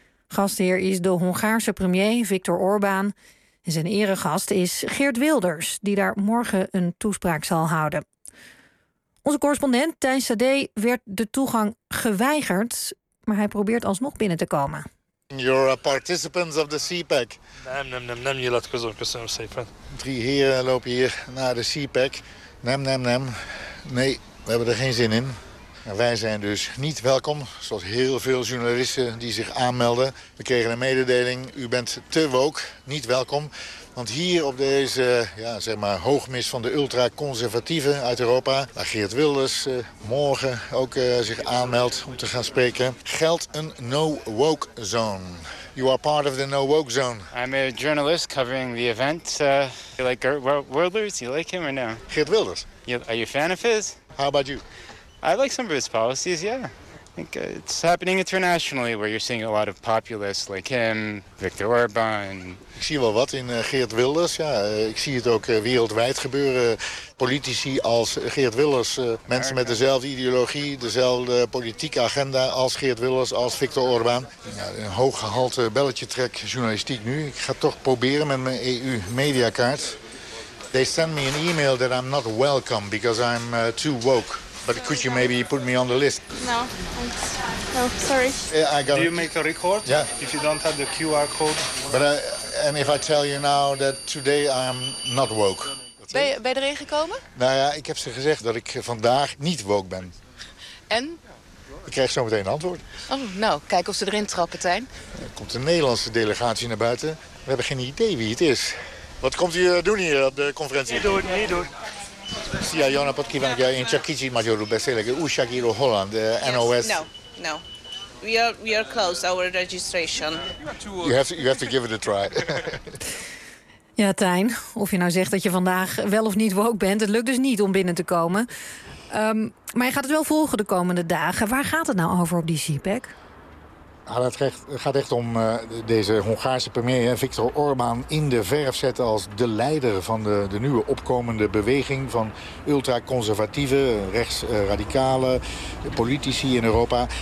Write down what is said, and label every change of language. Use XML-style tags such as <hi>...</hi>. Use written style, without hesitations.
<nl>Gastheer is de Hongaarse premier Viktor Orbán. En zijn eregast is Geert Wilders, die daar morgen een toespraak zal houden. Onze correspondent Thijs Sade werd de toegang geweigerd, maar hij probeert alsnog binnen te komen.</nl> <en>You're a participant of the CPEC.</en> <nl>Nem, je laat het zo zeggen. Drie heren lopen hier naar de CPEC. Nee, we hebben er geen zin in. En wij zijn dus niet welkom, zoals heel veel journalisten die zich aanmelden. We kregen een mededeling, u bent te woke, niet welkom. Want hier op deze hoogmis van de ultraconservatieven uit Europa, waar Geert Wilders morgen ook zich aanmeldt om te gaan spreken, geldt een no-woke zone.</nl> <en>You are part of the no woke zone. I'm a journalist covering the event. You like Geert Wilders? You like him or no? Geert Wilders. Are you a fan of his? How about you? I like some of his policies, yeah. I think it's happening internationally where you're seeing a lot of populists like him, Viktor Orban.</en> <nl>Ik zie wel wat in Geert Wilders. Ja, ik zie het ook wereldwijd gebeuren. Politici als Geert Wilders, mensen met dezelfde ideologie, dezelfde politieke agenda als Geert Wilders, als Viktor Orban. Ja, een hooggehalte belletje-trek journalistiek nu. Ik ga toch proberen met mijn EU-mediakaart.</nl> <en>They send me an email that I'm not welcome because I'm too woke. But could you maybe put me on the list? No, sorry. Do you make a record? Yeah. If you don't have the QR code? And if I tell you now that today I am not woke.</en> <nl>Ben je erin gekomen? Nou ja, ik heb ze gezegd dat ik vandaag niet woke ben. En? Ik krijg zo meteen een antwoord. Oh, nou, kijk of ze erin trappen, Tijn. Er komt een Nederlandse delegatie naar buiten. We hebben geen idee wie het is. Wat komt u doen hier op de conferentie? Niet doen, niet doen. Sia Jona Potkivanka in Chakichi Majoru Beselege, Ushagiro Holland, NOS.</nl> <en>No. We are closed, our registration. You have to give it a try.</en> <nl>Ja, Tijn, of je nou zegt dat je vandaag wel of niet woke bent, het lukt dus niet om binnen te komen. Maar je gaat het wel volgen de komende dagen. Waar gaat het nou over op die CPEC? Het gaat echt om deze Hongaarse premier Viktor Orbán in de verf zetten als de leider van de nieuwe opkomende beweging van ultraconservatieve, rechtsradicale politici in Europa.</nl>